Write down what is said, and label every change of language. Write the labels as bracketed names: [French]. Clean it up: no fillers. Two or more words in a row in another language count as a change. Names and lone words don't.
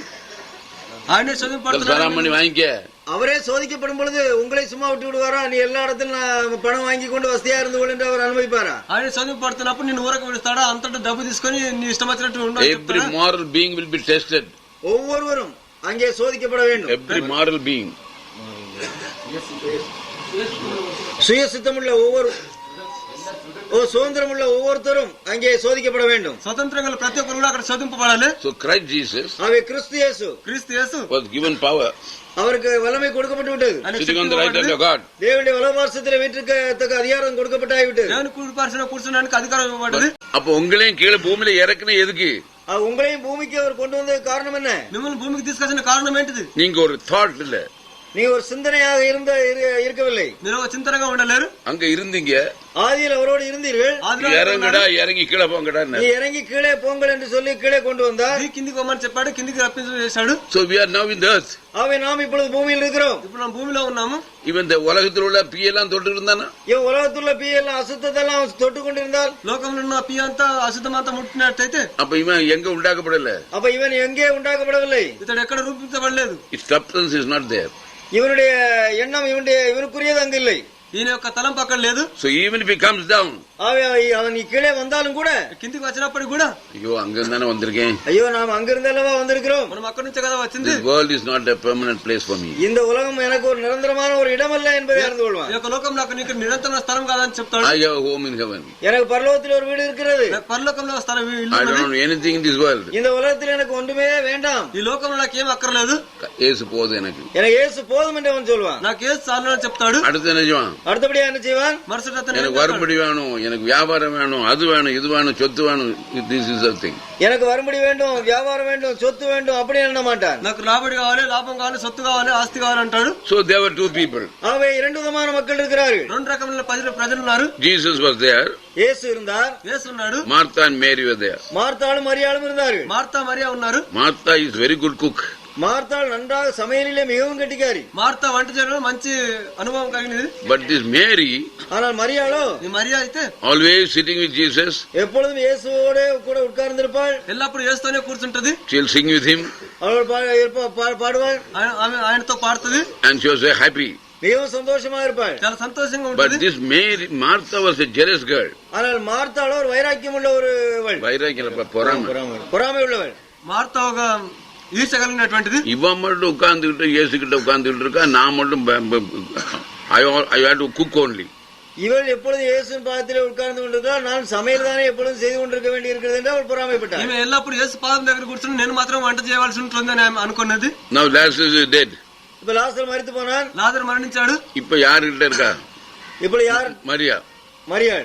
[Telugu] ఆయనే శోధింపబడుతున్నాడు. [Tamil] சலாம் பண்ணி வாங்கிக்க. அவரே சோதிக்கப்படும் பொழுது உங்களை சும்மா விட்டு விடுவாரா? நீ எல்லா இடத்திலும் பணம் வாங்கி கொண்டு வசதியா இருந்து கொண்டு அவர் அனுபவிப்பாரா? [Telugu] ఆయన శోధింపబడుతున్నప్పుడు నేను ఊరకు విడుస్తాడా? అంతటా డబ్బు తీసుకుని నీ ఇష్టం వచ్చినట్టు ఉండవు. [English] Every moral being will be tested. [Tamil] ஒவ்வொருவரும் அங்கே சோதிக்கப்பட வேண்டும். [English] Every moral being. [Tamil] சுய சித்தமுள்ள சுதந்திரமுள்ள ஒவ்வொருத்தரும் அங்கே சோதிக்கப்பட வேண்டும். [Telugu] స్వతంత్రంగా ప్రతి ఒక్కరు కూడా అక్కడ శోధింపబడాలి. [English] So Christ Jesus [Tamil] கிறிஸ்து இயேசு [English] was given power. [Tamil] அவருக்கு வல்லமை கொடுக்கப்பட்டு விட்டது. [English] Sitting on the right hand of God. [Tamil] தேவனுடைய வலதுபார்சத்தில் வீட்டிற்க அதிகாரம் கொடுக்கப்பட்டாகிவிட்டது. [Telugu] దేవుని కుడి పార్శ్వన కూర్చున్నానికి అధికారం ఇవ్వబడింది. [Tamil] அப்ப உங்களையும் கீழே பூமியில இறக்குன எதுக்கு? உங்களையும் பூமிக்கு அவர் கொண்டு வந்த காரணம் என்ன? [Telugu] మిమ్మల్ని భూమికి తీసుకొచ్చిన కారణం ఏంటిది? [Tamil] நீங்க ஒரு தாட் இல்ல, நீங்க ஒரு சிந்தனையாக இருக்கவில்லை. [Telugu] మీరు ఒక చింతనగా ఉండలేరు. [Tamil] அங்க இருந்தீங்க, ஆதியில் அவரோடு இருந்தீர்கள். இறங்குடா, இறங்கி கீழே போங்கடா, நீ இறங்கி கீழே போங்கள் என்று சொல்லி கீழே கொண்டு வந்தார். [Telugu] కిందికి పోమని చెప్పాడు, కిందికి రప్పించేశాడు. [English] So we are now in the earth. [Tamil] அவை நாம் இப்பொழுது பூமியில் இருக்கிறோம். [Telugu] ఇప్పుడు మనం భూమిలో ఉన్నాము. [Tamil] இவன் இந்த உலகத்தில் உள்ள பீயெல்லாம் தொட்டு இருந்தானா? இவன் உலகத்துள்ள பீயெல்லாம் அசுத்தத்தெல்லாம் தொட்டு கொண்டிருந்தால், [Telugu] లోకంలో ఉన్న పీ అంతా అశుద్ధమంతా ముట్టినట్టయితే, [Tamil] அப்ப இவன் எங்க உண்டாக்கப்படல? அப்ப இவன் எங்கே உண்டாக்கப்படவில்லை. [Telugu] ఇతడు ఎక్కడ రూపించబడలేదు. [English] His substance is not there. [Tamil] இவனுடைய எண்ணம் இவனுக்குரியது அங்கு இல்லை. [Telugu] ఈయన యొక్క తలంపు అక్కడ లేదు. [English] So even if he comes down, [Tamil] அவன் கீழே வந்தாலும் கூட, [Telugu] కిందికి వచ్చినప్పటికి కూడా, [Tamil] ஐயோ அங்க இருந்தானே வந்திருக்கேன், ஐயோ நாம் அங்கிருந்தல்லவா வந்திருக்கிறோம், [Telugu] మనం అక్కడి నుంచే కదా వచ్చింది. [English] This world is not a permanent place for me. [Tamil] இந்த உலகம் எனக்கு ஒரு நிரந்தரமான ஒரு இடம் அல்ல என்பதை அறிந்து கொள்வான். [Telugu] ఈ యొక్క లోకం నాకు నీకు నిరంతర స్థలం కాదని చెప్తాడు. [English] I have a home in heaven. [Tamil] எனக்கு பரலோகத்தில் ஒரு வீடு இருக்கிறது. [Telugu] పరలోకంలో స్థలం [English] I don't know anything in this world. [Tamil] இந்த உலகத்தில் எனக்கு ஒன்றுமே வேண்டாம். [Telugu] ఈ లోకంలో నాకేం అక్కర్లేదు. [Tamil] இயேசு போதும் எனக்கு இயேசு போதும் என்று அவன் சொல்வான். [Telugu] నాకు యేసు చాలు అని చెప్తాడు. [Tamil] அடுத்து என்ன செய்வான்? அடுத்தபடியா என்ன செய்வான்? [Telugu] మరుసటి అతను [Tamil] எனக்கு வரும்படி வேணும், எனக்கு வியாபாரம் வேணும், அது வேணும், இது வேணும், சொத்து வேணும். [English] this is the thing. [Tamil] எனக்கு வரும்படி வேண்டும், வியாபாரம் வேண்டும், சொத்து வேண்டும் அப்படி எண்ண மாட்டான். [Telugu] నాకు రాబడి కావాలి, లాభం కావాలి, సొత్తు కావాలి, ఆస్తి కావాలి అంటాడు. [English] So there were two people. [Tamil] ஆகவே இரண்டு விதமான மக்கள் இருக்கிறார்கள். [Telugu] రెండు రకమైన ప్రజలు ఉన్నారు. [English] Jesus was there. [Tamil] இயேசு இருந்தார். [Telugu] యేసు ఉన్నాడు. [English] Martha and Mary were there. [Tamil] மார்த்தாளும் மரியாளும் இருந்தார்கள். [Telugu] మార్తా మరియా ఉన్నారు. [English] Martha is very good cook. [Tamil] மார்த்தாள் நன்றாக சமையலிலே மிகவும் கெட்டிக்காரி. [Telugu] మార్తా వంట చేయడంలో మంచి అనుభవం కలిగినది. [English] But this Mary, [Tamil] ஆனால் மரியாளோ, [Telugu] ఈ మరియా అయితే [English] always sitting with Jesus, [Tamil] எப்பொழுதும் இயேசுவோடு கூட உட்கார்ந்திருப்பாள். [Telugu] ఎల్లప్పుడు యేసుతోనే కూర్చుంటది. [English] she'll sing with him, [Tamil] அவள் பாடுவாள், [Telugu] ఆయనతో పాడుతుంది. [English] and she was very happy. [Tamil] மிகவும் சந்தோஷமா இருப்பாள். [Telugu] చాలా సంతోషంగా [English] But [Telugu] ఉంటుంది. [English] this Mary, Martha was a jealous girl. [Tamil] ஆனால் மார்த்தாளோ ஒரு வைராக்கியம் உள்ள ஒருவள், வைராக்கியம் பொறாமை உள்ளவள். [Telugu] మార్తా ఒక ఈర్ష్య కలిగినటువంటిది. [Tamil] இவன் மட்டும் உட்கார்ந்துகிட்டு இயேசு கிட்ட உட்கார்ந்துகிட்டு இருக்கா, நான் மட்டும் [English] I had to cook only. [Tamil] இவள் எப்பொழுது இயேசுவின் பாதத்திலே உட்கார்ந்து கொண்டிருக்கிறாள், நான் சமையல் தானே எப்பொழுதும் செய்து கொண்டிருக்க வேண்டி இருக்கிறது என்று அவள் பொறாமைப்பட்டாள். [Telugu] ఈమె ఎల్లప్పుడు యేసు పాదం దగ్గర కూర్చుని నేను మాత్రం వంట చేయవలసి ఉంటుందని ఆమె అనుకున్నది. [English] Now Lazarus is dead. [Tamil] இப்ப லாசர் மரித்து போனான். [Telugu] లాజరు మరణించాడు. [Tamil] இப்ப யாருகிட்ட இருக்கா? இப்ப யார்? மரியாள்.